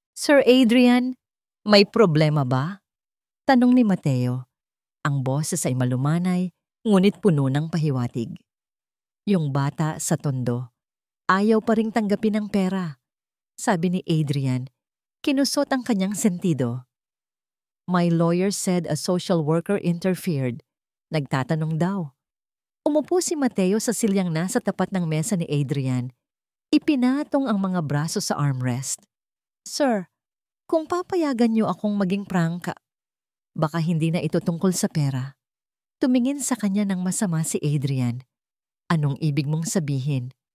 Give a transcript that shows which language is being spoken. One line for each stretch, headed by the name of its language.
Filipino: Sir Adrian, may problema ba? Tanong ni Mateo. Ang boses ay malumanay ngunit puno ng pahiwatig. Yung bata sa tondo, ayaw pa ring tanggapin ang pera. Sabi ni Adrian, kinusot ang kanyang sentido.
English: My lawyer said a social worker interfered.
Filipino: Nagtatanong daw. Umupo si Mateo sa silyang nasa tapat ng mesa ni Adrian. Ipinatong ang mga braso sa armrest. Sir, kung papayagan niyo akong maging prangka, baka hindi na ito tungkol sa pera. Tumingin sa kanya ng masama si Adrian. Anong ibig mong sabihin?